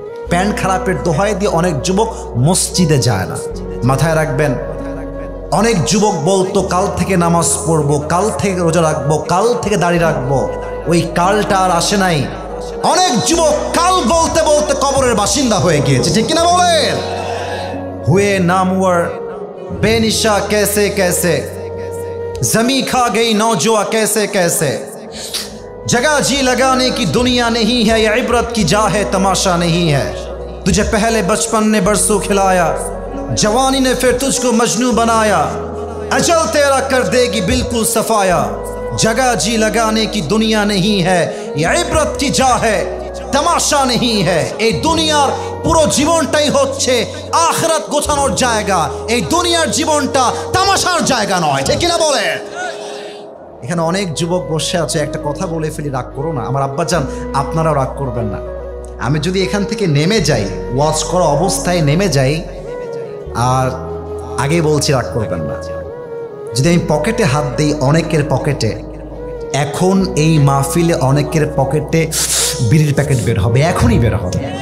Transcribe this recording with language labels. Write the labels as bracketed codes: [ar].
[bn] Pant খারাপের দোহাই দিয়ে অনেক যুবক মসজিদে যায় না। মাথায় রাখবেন, অনেক যুবক বলতো কাল থেকে নামাজ পড়বো, কাল থেকে রোজা রাখবো, কাল থেকে দাড়ি রাখবো, ওই কালটা আর আসে নাই। অনেক যুবক কাল বলতে বলতে কবরের বাসিন্দা হয়ে গিয়েছে, ঠিক কিনা বলেন? [hi] হুয়ে নামওয়ার बेनिशा कैसे कैसे, जमी खा गई नौजुआ कैसे कैसे, जगह जी लगाने की दुनिया नहीं है, ये इबरत की जा है, तमाशा नहीं है। तुझे पहले बचपन ने बरसों खिलाया, जवानी ने फिर तुझको मजनू बनाया, अजल तेरा कर देगी बिल्कुल सफाया। जगह जी लगाने की दुनिया नहीं है, ये इबरत की जा है, तमाशा नहीं है। [bn] এই দুনিয়ার পুরো জীবনটাই হচ্ছে আখিরাত গোছানোর জায়গা, এই দুনিয়ার জীবনটা তামাশার জায়গা নয়, ঠিক কিনা বলে? এখানে অনেক যুবক বসে আছে, একটা কথা বলে ফেলি, রাগ করো না আমার আব্বাজান, আপনারাও রাগ করবেন না। আমি যদি এখান থেকে নেমে যাই, ওয়াচ করা অবস্থায় নেমে যাই, আর আগে বলছি রাগ করবেন না, যদি আমি পকেটে হাত দিই অনেকের পকেটে, এখন এই মাহফিলে অনেকের পকেটে বিড়ির প্যাকেট বের হবে, এখনই বের হবে।